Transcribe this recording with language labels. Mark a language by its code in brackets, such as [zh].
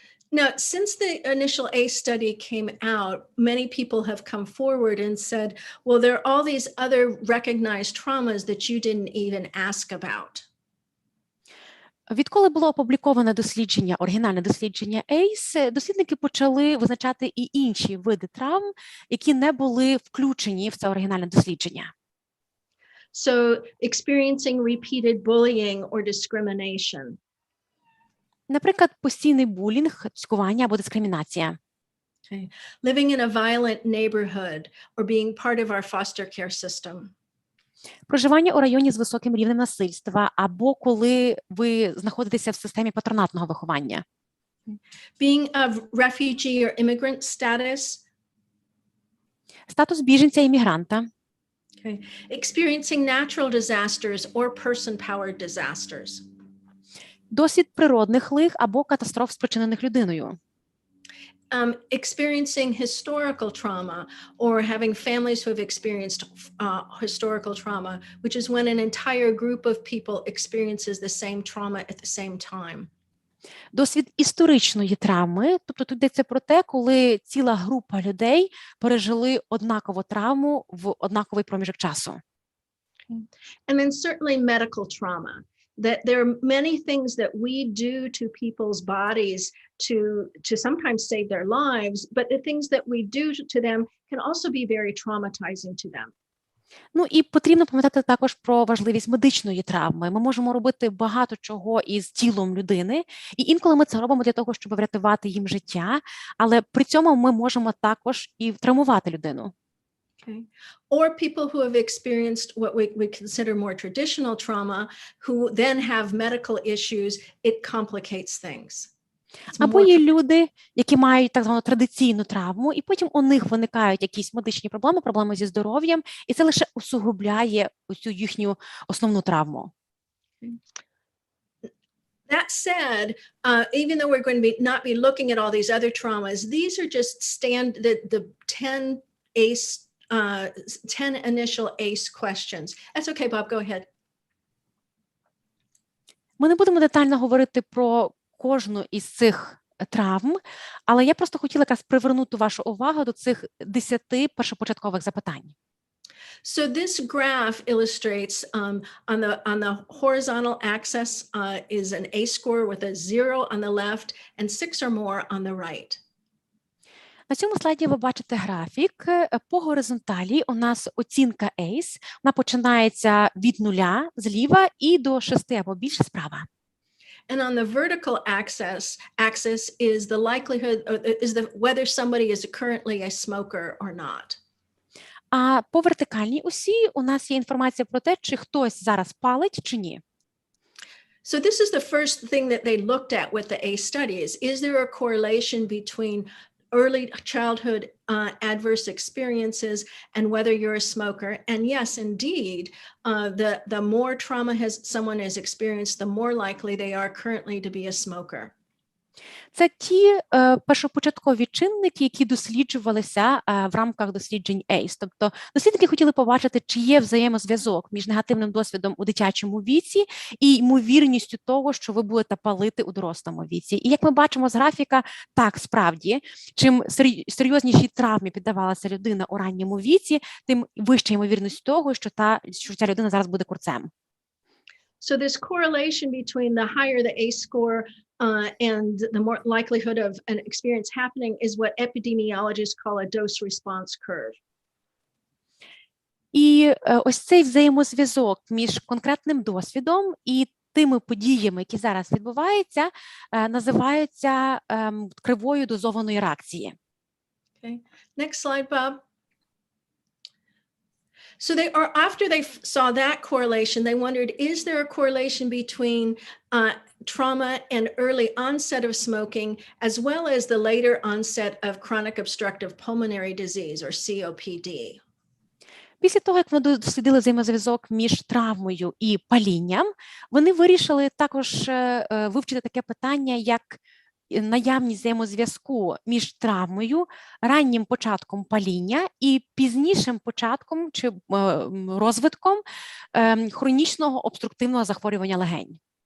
[en] Now, since the initial ACE study came out, many people have come forward and said, well, there are all these other recognized traumas that you didn't even ask about. [uk] Відколи було опубліковане дослідження, оригінальне дослідження ACE, дослідники почали визначати і інші види травм, які не були включені в це оригінальне дослідження. [en] So, experiencing repeated bullying or discrimination. [uk] Наприклад, постійний булінг, цькування або дискримінація. [en] Okay. Living in a violent neighborhood or being part of our foster care system. [uk] Проживання у районі з високим рівнем насильства або коли ви знаходитеся в системі патронатного виховання. [en] Being of refugee or immigrant status. [uk] Статус біженця і мігранта. [en] Okay. Experiencing natural disasters or person-powered disasters. [uk] Досвід природних лих або катастроф, спричинених людиною. [en] Experiencing historical trauma or having families who have experienced historical trauma, which is when an entire group of people experiences the same trauma at the same time. [uk] Досвід історичної травми, тобто тут йдеться про те, коли ціла група людей пережили однакову травму в однаковий проміжок часу. [en] And then certainly medical trauma. That there are many things that we do to people's bodies to sometimes save their lives, but the things that we do to them can also be very traumatizing to them. [uk] Ну і потрібно пам'ятати також про важливість медичної травми. Ми можемо робити багато чого із тілом людини, і інколи ми це робимо для того, щоб врятувати їм життя, але при цьому ми можемо також і травмувати людину. [en] Okay. Or people who have experienced what we consider more traditional trauma, who then have medical issues, it complicates things. [uk] Або є люди, які мають так звану традиційну травму, і потім у них виникають якісь медичні проблеми зі здоров'ям, і це лише усугубляє цю їхню основну травму. [en] That said, even though we're going to not be looking at all these other traumas, these are just the 10 ACE 10 initial ACE questions. That's okay, Bob, go ahead. [uk] Ми не будемо детально говорити про кожну із цих травм, але я просто хотіла якраз привернути вашу увагу до цих 10 першопочаткових запитань. [en] So this graph illustrates on the horizontal axis is an ACE score with a 0 on the left and 6 or more on the right. [uk] На цьому слайді ви бачите графік. По горизонталі у нас оцінка ACE. Вона починається від 0 зліва і до 6 або більше справа. [en] And on the vertical axis is the likelihood, whether somebody is currently a smoker or not. [uk] А по вертикальній осі у нас є інформація про те, чи хтось зараз палить, чи ні. [en] So this is the first thing that they looked at with the ACE studies. Is there a correlation between early childhood adverse experiences and whether you're a smoker? And yes, indeed, the more trauma someone has experienced, the more likely they are currently to be a smoker. [uk] Це ті першопочаткові чинники, які досліджувалися в рамках досліджень ACE. Тобто дослідники хотіли побачити, чи є взаємозв'язок між негативним досвідом у дитячому віці і ймовірністю того, що ви будете палити у дорослому віці. І як ми бачимо з графіка, так, справді, чим серйознішій травмі піддавалася людина у ранньому віці, тим вища ймовірність того, що ця людина зараз буде курцем. [en] So this correlation between the higher the ACE score and the more likelihood of an experience happening is what epidemiologists call a dose-response curve. [uk] І ось цей взаємозв'язок між конкретним досвідом і тими подіями, які зараз відбуваються, називаються кривою дозованої реакції. [en] Okay. Next slide, Bob. So after they saw that correlation, they wondered, is there a correlation between trauma and early onset of smoking, as well as the later onset of chronic obstructive pulmonary disease, or COPD? [uk] Після того, як вони дослідили взаємозв'язок між травмою і палінням, вони вирішили також вивчити таке питання, як наявність взаємозв'язку між травмою, раннім початком паління і пізнішим початком чи розвитком хронічного обструктивного захворювання легень.